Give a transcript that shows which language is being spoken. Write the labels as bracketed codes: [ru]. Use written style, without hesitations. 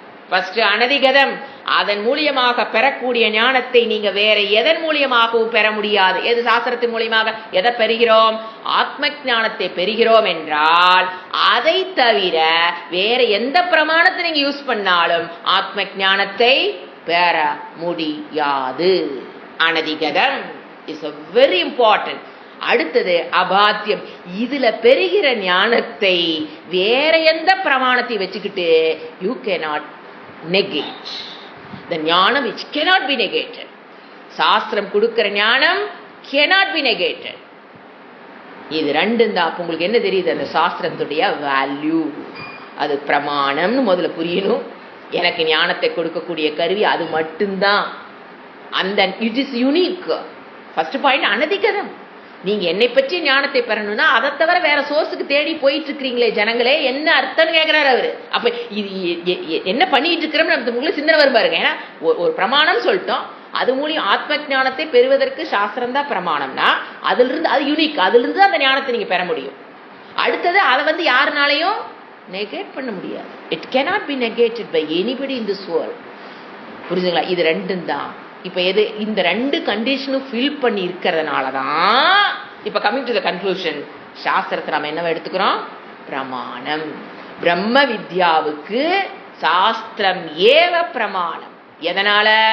[ta] First அனதிகதம், அதன் மூலியமாக பெறக்கூடிய ஞானத்தை நீங்க வேற எதன் மூலியமாகவும் பெற முடியாது. எது? சாஸ்திரத்தின் மூலியமாக எதை பெறுகிறோம்? ஆத்ம ஞானத்தை பெறுகிறோம் என்றால் அதை தவிர வேற எந்த பிரமாணத்தை நீங்க யூஸ் பண்ணாலும் ஆத்ம ஞானத்தை பெற முடியாது. [en] அனதிகதம் is a very important. [ta] அடுத்தது அபாத்தியம். இதுல பெறுகிற ஞானத்தை வேற எந்த பிரமாணத்தை வச்சுக்கிட்டு [en] You cannot negate. The ஞானம் which cannot be negated. [ta] சாஸ்திரம் கொடுக்கிற ஞானம் [en] cannot be negated. [ta] இது ரெண்டும் தான். அப்ப உங்களுக்கு என்ன தெரியுது? அந்த சாஸ்திரத்துடைய வேல்யூ. அது பிரமாணம்னு முதல்ல புரியணும். எனக்கு ஞானத்தை கொடுக்கக்கூடிய கருவி அது மட்டும்தான். அந்த [en] It is unique. [ta] First point அனதிகதம். நீங்க என்னை பற்றி ஞானத்தை பெறணும்னா அதை தவிர வேற சோர்ஸுக்கு தேடி போயிட்டு இருக்கிறீங்களே ஜனங்களே, என்ன அர்த்தம் கேட்கிறாரு அவரு. அப்ப இது என்ன பண்ணிட்டு இருக்கிறோம் உங்களுக்கு சிந்தனை வரும் பாருங்க. ஏன்னா ஒரு பிரமாணம் சொல்லிட்டோம், அது மூலியம் ஆத்ம ஞானத்தை பெறுவதற்கு சாஸ்திரம் தான் பிரமாணம்னா அதுல இருந்து அது யூனிக், அதுல இருந்து அந்த ஞானத்தை நீங்க பெற முடியும். அடுத்தது அதை வந்து யாருனாலையும் நெகேட் பண்ண முடியாது. [en] It cannot be negated by anybody in this world. [ta] புரிஞ்சுங்களா? இது ரெண்டும் தான். இப்ப எது? இந்த ரெண்டு கண்டிஷனும் ஃபில் பண்ணி இருக்கிறதுனாலதான் இப்ப [en] coming to the conclusion, [ta] சாஸ்திரத்தை நம்ம என்ன எடுத்துக்கிறோம்? பிரமாணம். பிரம்ம வித்யாவுக்கு சாஸ்திரம் ஏவ பிரமாணம். எதனால?